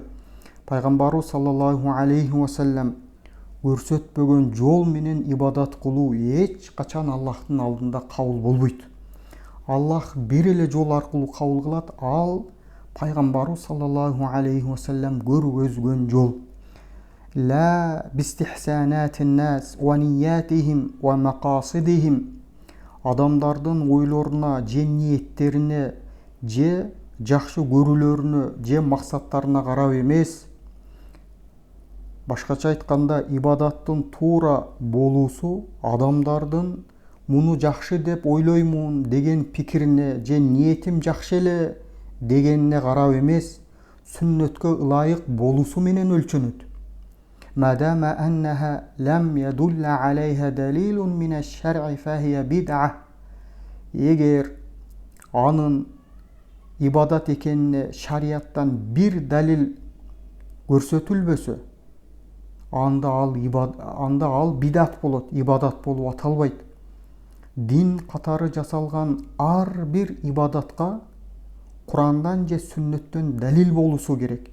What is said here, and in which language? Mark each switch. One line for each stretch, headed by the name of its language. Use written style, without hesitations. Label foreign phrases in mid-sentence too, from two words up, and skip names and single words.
Kyrgyz: Пайгамбарыбыз
Arabic: صلى الله عليه وسلم
Kyrgyz: көрсөтпөгөн жол менен ибадат кылуу эч качан Аллахтын алдында кабыл болбойт. Аллах бир эле жол аркылуу кабыл кылат. Ал пайгамбарыбыз
Arabic: صلى الله عليه وسلم
Kyrgyz: көргөзгөн жол.
Arabic: لا باستحسانات الناس ونياتهم ومقاصدهم.
Kyrgyz: Адамдардын ойлоруна, же ниеттерине, же жакшы көрүүлөрүнө, же максаттарына карап эмес. Башкача айтканда, ибадаттын туура болуусу адамдардын муну жакшы деп ойлоймун деген пикирине же ниетим жакшы эле дегенине карап эмес, сүннөткө ылайык болуусу менен өлчөнөт.
Arabic: ما دامت أنها لم يدل عليها دليل من الشرع فهي بدعة.
Kyrgyz: Эгер анын ибадат экенине шарияттан бир далил көрсөтүлбөсө, анда ал бидат болот, ибадат болуп аталбайт. Дин катары жасалган ар бир ибадатка Курандан же сүннөттөн далил болуусу керек.